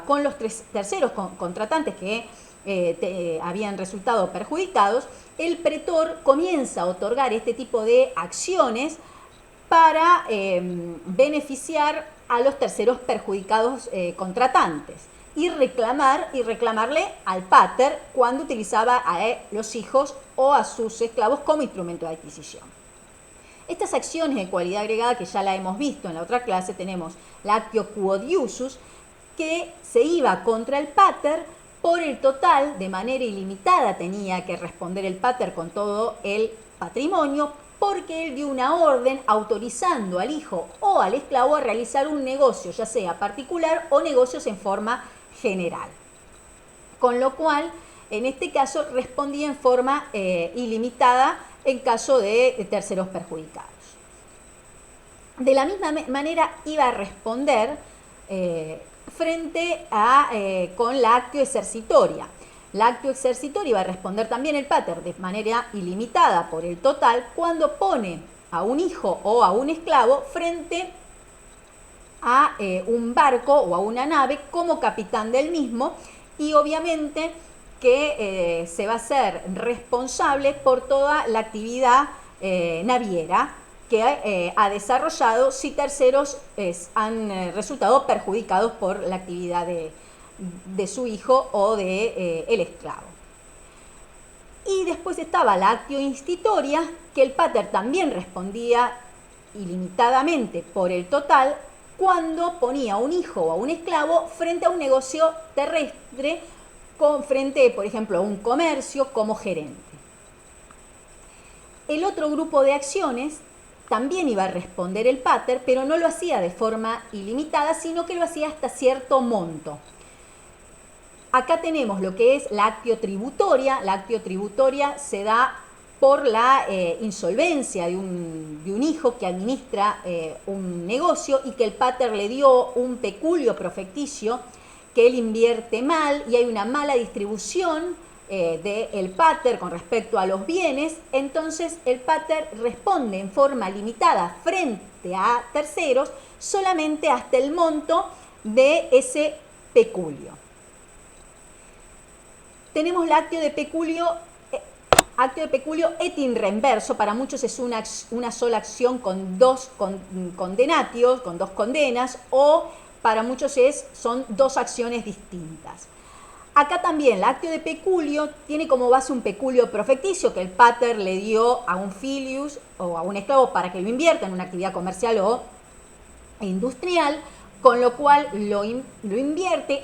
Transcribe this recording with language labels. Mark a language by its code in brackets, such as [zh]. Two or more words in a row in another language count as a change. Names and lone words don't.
[es] Con los terceros contratantes que habían resultado perjudicados, el pretor comienza a otorgar este tipo de acciones para beneficiar a los terceros perjudicados contratantes y reclamarle al pater cuando utilizaba a los hijos o a sus esclavos como instrumento de adquisición. Estas acciones de cualidad agregada, que ya la hemos visto en la otra clase, tenemos la [la] actio quod iusus, [es] que se iba contra el pater por el total, de manera ilimitada tenía que responder el pater con todo el patrimonio, porque él dio una orden autorizando al hijo o al esclavo a realizar un negocio, ya sea particular o negocios en forma general. Con lo cual, en este caso, respondía en forma ilimitada en caso de terceros perjudicados. De la misma manera iba a responder frente a con la [la] actio exercitoria. [es] La [la] actio exercitoria [es] iba a responder también el pater de manera ilimitada por el total cuando pone a un hijo o a un esclavo frente a un barco o a una nave como capitán del mismo, y obviamente que se va a hacer responsable por toda la actividad naviera que ha desarrollado si terceros han resultado perjudicados por la actividad de su hijo o de el esclavo. Y después estaba la [la] actio institoria, [es] que el pater también respondía ilimitadamente por el total cuando ponía a un hijo o a un esclavo frente a un negocio terrestre, frente, por ejemplo, a un comercio como gerente. El otro grupo de acciones también iba a responder el pater, pero no lo hacía de forma ilimitada, sino que lo hacía hasta cierto monto. Acá tenemos lo que es la [la] actio tributoria. [es] La [la] actio tributoria [es] se da por la insolvencia de un hijo que administra un negocio y que el pater le dio un peculio profecticio que él invierte mal y hay una mala distribución del pater con respecto a los bienes. Entonces el pater responde en forma limitada frente a terceros solamente hasta el monto de ese peculio. Tenemos la [la] actio de peculio et in reverso. [es] Para muchos es una sola acción con dos condenatios, con dos condenas, o para muchos son dos acciones distintas. Acá también la [la] actio de peculio [es] tiene como base un peculio profecticio que el pater le dio a un filius o a un esclavo para que lo invierta en una actividad comercial o industrial, con lo cual lo invierte.